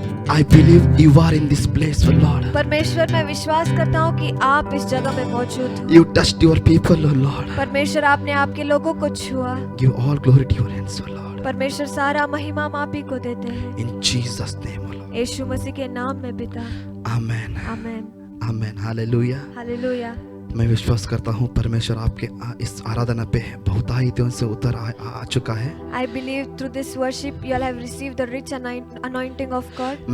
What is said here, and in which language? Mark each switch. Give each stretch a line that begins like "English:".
English: I believe you are in this place, O Lord.
Hindi: परमेश्वर मैं विश्वास करता हूँ कि आप इस जगह में मौजूद हो।
English: You touched your people, O Lord.
Hindi: परमेश्वर आपने आपके लोगों को छुआ।
English: Give all glory to your hands, O Lord.
Hindi: परमेश्वर सारा महिमा हम आप ही को देते हैं।
English: In Jesus' name, O Lord.
Hindi: यीशु मसीह के नाम में पिता।
English: Amen.
Hindi: आमेन।
English: Amen. Hallelujah.
Hindi: हालेलुया। मैं विश्वास करता हूँ परमेश्वर आपके इस आराधना पे बहुतायतों से उतर आ चुका है।
English: I believe through this worship you all have received the rich anointing of God.